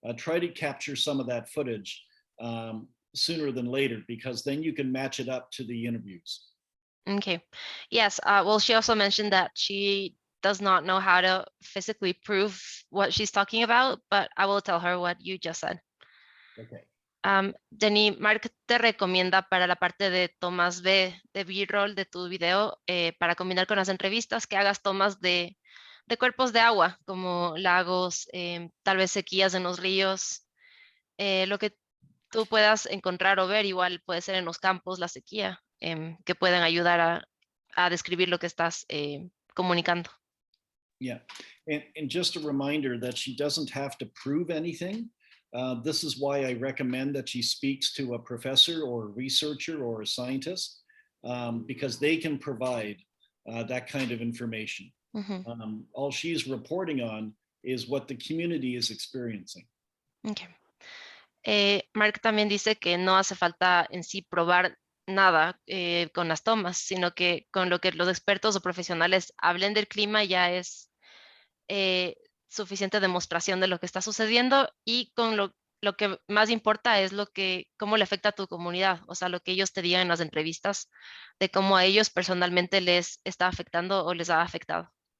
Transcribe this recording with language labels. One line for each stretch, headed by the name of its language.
English: Try to capture some of that footage sooner than later, because then you can match it up to the interviews. Okay. Yes. Well, she also mentioned that she does not know how to physically prove what she's talking about, but I will tell her what you just said. Okay.
Spanish: Jenny, Mark te recomienda para la parte de tomas de B-roll de tu video, para combinar con las entrevistas, que hagas tomas de cuerpos de agua, como lagos, tal vez sequías en los ríos. Lo que tú puedas encontrar o ver, igual puede ser en los campos, la sequía, que pueden ayudar a describir lo que estás comunicando.
English: Yeah, and just a reminder that she doesn't have to prove anything. This is why I recommend that she speaks to a professor or a researcher or a scientist, because they can provide that kind of information. All she's reporting on is what the community is experiencing. Okay.
Spanish: Mark también dice que no hace falta en sí probar nada con las tomas, sino que con lo que los expertos o profesionales hablen del clima ya es suficiente demostración de lo que está sucediendo, y con lo que más importa es cómo le afecta a tu comunidad, o sea, lo que ellos te digan en las entrevistas de cómo a ellos personalmente les está afectando o les ha afectado.